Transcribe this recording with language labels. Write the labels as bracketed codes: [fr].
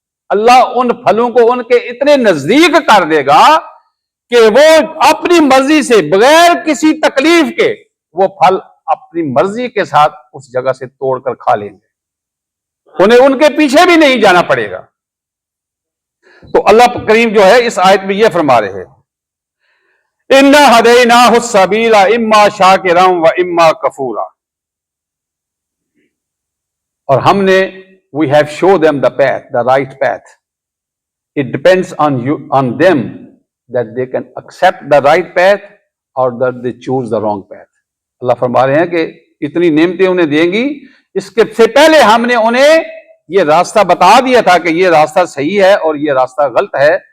[ur] اللہ ان پھلوں کو ان کے اتنے نزدیک کر دے گا کہ وہ اپنی مرضی سے بغیر کسی تکلیف کے وہ پھل اپنی مرضی کے ساتھ اس جگہ سے توڑ کر کھا لیں گے. انہیں ان کے پیچھے بھی نہیں جانا پڑے گا. تو اللہ کریم جو ہے اس آیت میں یہ فرما رہے ہیں [ar] اِنَّا هَدَيْنَاهُ السَّبِيلَ إِمَّا شَاكِرًا وَإِمَّا كَفُورًا. [ur] اور ہم نے [en] we have shown them the path, the right path. It depends on them that they can accept the right path or that they choose the wrong path. [ur] اللہ فرما رہے ہیں کہ اتنی نعمتیں انہیں دیں گی، اس کے سے پہلے ہم نے انہیں یہ راستہ بتا دیا تھا کہ یہ راستہ صحیح ہے اور یہ راستہ غلط ہے.